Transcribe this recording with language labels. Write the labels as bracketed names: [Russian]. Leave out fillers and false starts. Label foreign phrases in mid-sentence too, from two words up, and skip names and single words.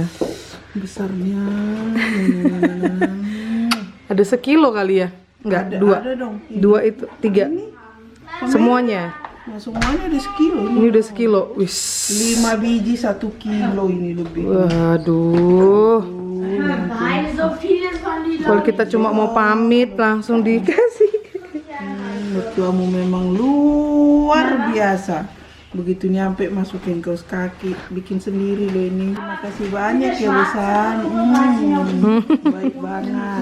[Indonesian] Besarnya. Ada sekilo kali ya? Enggak, dua. Ada dong. Dua itu, tiga. Semuanya. Nah, semuanya ada sekilo. Ini udah sekilo. Wis. 5 biji 1 kilo ini lebih. Waduh. [German] Nein, so vieles von die [Indonesian] Kalau kita cuma mau pamit langsung dikasih. Mertuamu memang luar biasa. Begitu nyampe masukin kaos kaki, bikin sendiri loh ini. Terima kasih banyak ya Besan. Baik banget.